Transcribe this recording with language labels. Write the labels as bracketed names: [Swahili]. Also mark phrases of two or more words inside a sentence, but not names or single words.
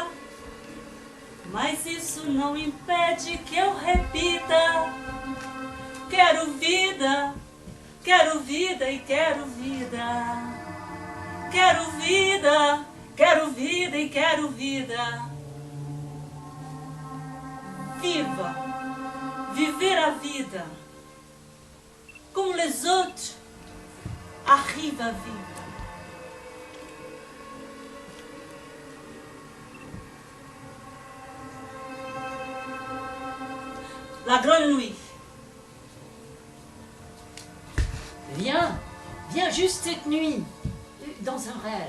[Portuguese] Mas isso não impede que eu repita: quero vida e quero vida. Quero vida e quero vida. Viver a vida como [French] les autres arrivent à vivre. La grande nuit. Viens juste cette nuit, dans un rêve.